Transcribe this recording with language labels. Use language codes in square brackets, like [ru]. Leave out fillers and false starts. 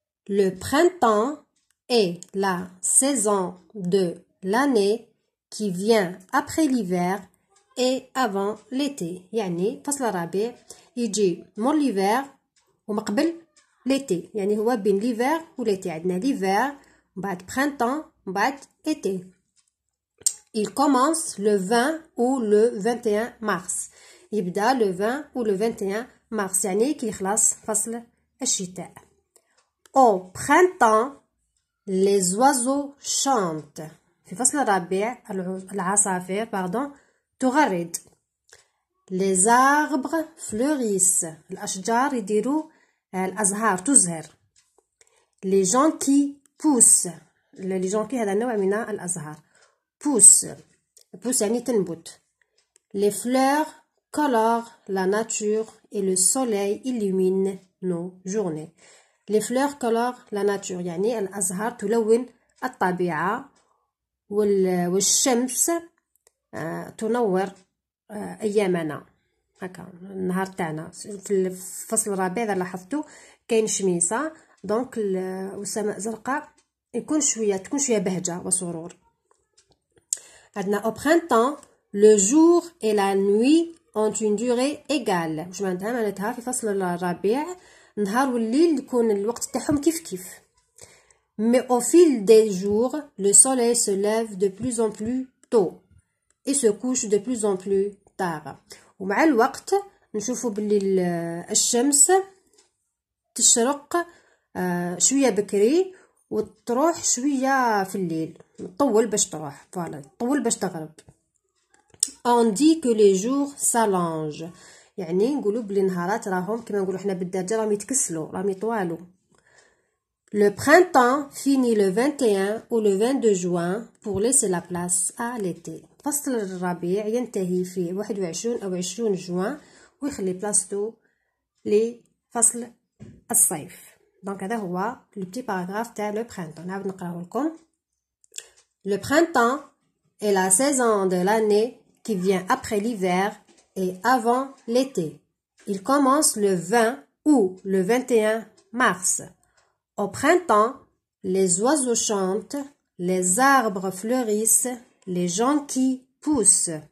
[fr] Le printemps est la saison de l'année qui vient après l'hiver et avant l'été. [ar] يعني فصل الربيع يجي مور ليفير ومقبل ليتي، يعني هو بين ليفير وليتي. عندنا ليفير وبعد برينتون وبعد ايتي. [fr] Il commence le 20 ou le 21 mars. [ar] يبدا [fr] le 20 ou le 21 mars، [ar] يعني كي يخلص فصل الشتاء. [fr] Au printemps les oiseaux chantent. [ar] في فصل الربيع العصافير تغرد. [fr] Les arbres fleurissent. [ar] الأشجار يديروا الأزهار تزهر. [fr] Les jonquilles poussent. [ar] les jonquilles هذا نوع من الأزهار. pousse يعني تنبت. [fr] Les fleurs colorent la nature et le soleil illumine nos journées. Les fleurs colorent la nature [ar] يعني الأزهار تلون الطبيعة، والشمس تنور ايامنا. هكا النهار تاعنا في الفصل الرابع اذا لاحظتوا كاين شميسه، دونك والسماء زرقاء تكون شويه بهجه وسرور. عندنا [fr] au printemps le jour et la nuit ont une durée égale. [ar] واش معناتها في فصل الربيع النهار والليل يكون الوقت تاعهم كيف. [fr] mais au fil des jours le soleil se lève de plus en plus tôt et se couche de plus en plus tard. [ar] ومع الوقت نشوفوا باللي الشمس تشرق شويه بكري وتروح شويه في الليل، تطول باش تروح، تطول باش تغرب. [fr] on dit que les jours s'allongent، [ar] يعني نقولوا بلي النهارات راهم كما نقولوا حنا بالدارجه راهم يتكسلوا، راهم يطوالوا. [fr] Le printemps finit le 21 ou le 22 juin pour laisser la place à l'été. [ar] فصل الربيع ينتهي في 21 أو 20 جوان ويخلي بلاصتو لفصل الصيف. دونك هذا هو لو بتي باراغراف تاع لو برينتون. نعاود نقراه لكم. [fr] Le printemps est la saison de l'année qui vient après l'hiver et avant l'été. Il commence le 20 ou le 21 mars. Au printemps, les oiseaux chantent, les arbres fleurissent, les jonquilles poussent.